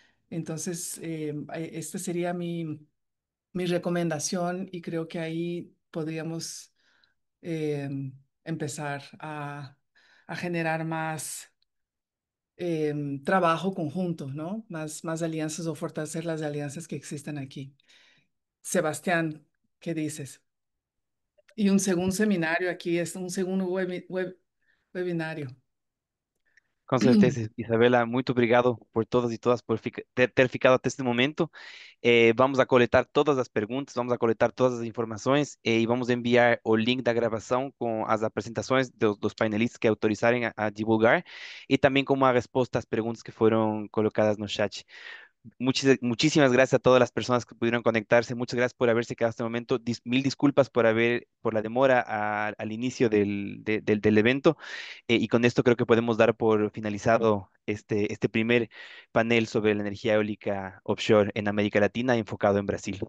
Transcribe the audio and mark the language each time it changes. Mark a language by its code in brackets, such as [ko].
[es] Entonces, esta sería mi recomendación, y creo que ahí podríamos eh, empezar a generar más trabajo conjunto, ¿no? Más alianzas, o fortalecer las alianzas que existen aquí. Sebastián, ¿qué dices? Y un segundo seminario aquí, es un segundo webinario. [pt] Com certeza, Isabela, muito obrigado por todas e todas por ter ficado até este momento. Vamos a coletar todas as perguntas, vamos a coletar todas as informações e vamos enviar o link da gravação com as apresentações dos painelistas que autorizarem a divulgar e também com uma resposta às perguntas que foram colocadas no chat. [es] Muchísimas gracias a todas las personas que pudieron conectarse. Muchas gracias por haberse quedado hasta este momento. Mil disculpas por la demora al inicio del evento. Y con esto creo que podemos dar por finalizado este primer panel sobre la energía eólica offshore en América Latina, enfocado en Brasil.